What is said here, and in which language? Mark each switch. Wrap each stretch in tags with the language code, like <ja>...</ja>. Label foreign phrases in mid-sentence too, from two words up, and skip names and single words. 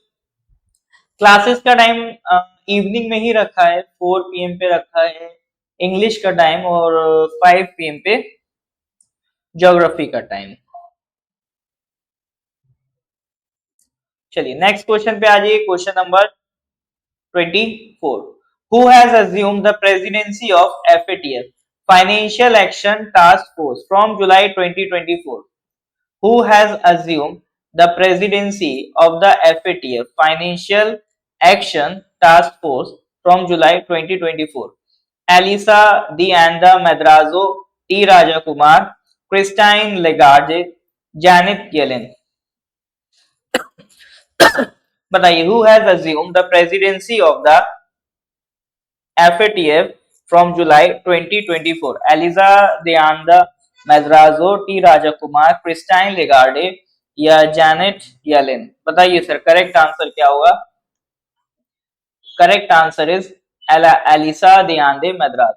<hi>क्लासेस का</hi> <en>time evening</en> <hi>में ही रखा है, 4 PM पे रखा है इंग्लिश का टाइम, और 5 PM पे ज्योग्राफी का टाइम। चलिए</hi> <en>next question</en> <hi>पे आ जाइए,</hi> <en>question number</en> <hi>24.</hi> <en>Who has assumed the presidency of FATF Financial Action Task Force from July 2024? Who has assumed the presidency of the FATF Financial Action Task Force from July 2024? Elisa D'Anda Madrazo, T. Rajakumar, Christine Lagarde, Janet Yellen.</en> <hi>बताइए,</hi> <en>who has assumed the presidency of the FATF from July 2024?</en> <hi>Eliza D'Anda Madrazo, T. Rajakumar, Christine Lagarde या जैनेट येलेन? बताइए सर,</hi> <en>correct answer</en> <hi>क्या होगा?</hi> <en>correct answer is</en> <hi>एलिसा देआंदे मद्राजो।</hi>